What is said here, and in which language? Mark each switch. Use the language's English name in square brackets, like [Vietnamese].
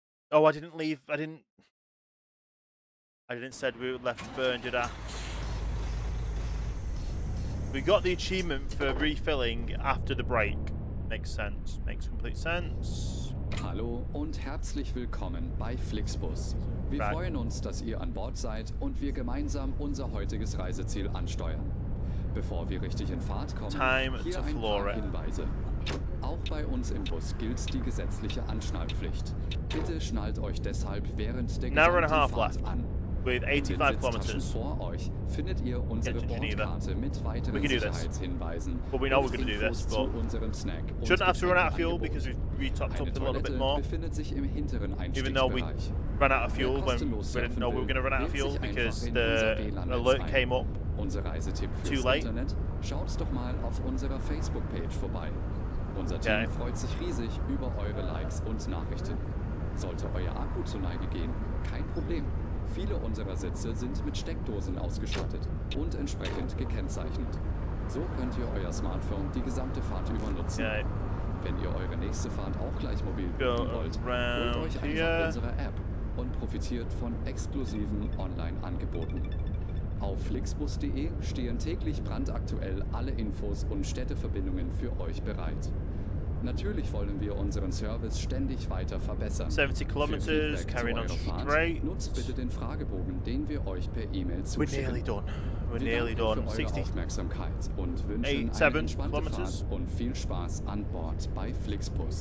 [English] Oh, I didn't leave. I didn't said we left burn, did I? We got the achievement for refilling after the break. Makes sense. Makes complete sense. [German] Hallo und herzlich willkommen bei Flixbus. Wir freuen uns, dass ihr an Bord seid und wir gemeinsam unser heutiges Reiseziel ansteuern. Bevor wir richtig in Fahrt kommen, hier ein paar Hinweise. Auch bei uns im Bus gilt die gesetzliche Anschnallpflicht. Bitte schnallt euch deshalb während der gesamten Fahrt an. [English] With 85 kilometers. [German] Vor euch findet ihr unsere Bordkarte mit weiteren Sicherheitshinweisen. [English] But we know we're going to do this, but shouldn't have to run out of fuel because we've topped up a little bit more. Even though we ran out of fuel when we didn't know we were going to run out of fuel because the alert came up too late. [German] Schaut doch mal auf unserer Facebook-Page vorbei. Unser Team freut sich riesig über eure Likes und Nachrichten. Sollte euer Akku zur Neige gehen, kein Problem. Viele unserer Sitze sind mit Steckdosen ausgestattet und entsprechend gekennzeichnet. So könnt ihr euer Smartphone die gesamte Fahrt über nutzen. Wenn ihr eure nächste Fahrt auch gleich mobil buchen wollt, holt euch einfach unsere App und profitiert von exklusiven Online-Angeboten. Auf flixbus.de stehen täglich brandaktuell alle Infos und Städteverbindungen für euch bereit. Natürlich wollen wir unseren Service ständig weiter verbessern. [English] 70 kilometers, carrying on straight. [German] Nutzt bitte den Fragebogen, den wir euch per E-Mail zuschicken. [English] We're nearly done. 60 [German] Aufmerksamkeit und wünschen eine entspannte Fahrt und viel Spaß an Bord bei Flixbus.